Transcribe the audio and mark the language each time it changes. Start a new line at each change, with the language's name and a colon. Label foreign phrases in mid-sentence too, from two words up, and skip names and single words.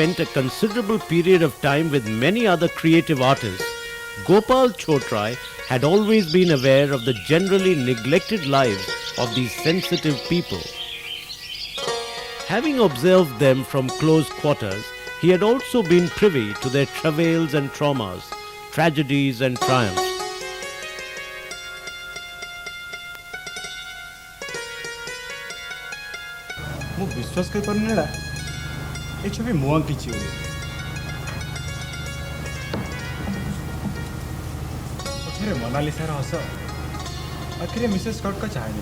English: a considerable period of time with many other creative artists, Gopal Chotrai had always been aware of the generally neglected lives of these sensitive people. Having observed them from close quarters, he had also been privy to their travails and traumas, tragedies and triumphs.
Odia: ମୁଁ ବିଶ୍ୱାସ କରିପାରୁନି ଏଇଟା ଏ ଛବି ମୁଁ ଆଙ୍କିଛି ବୋଲି। ପଛରେ ମୋନାଲିସାର ହସ, ଆଖିରେ ମିସେସ୍ ସ୍କଟ୍ଙ୍କ ଚାହାଣୀ।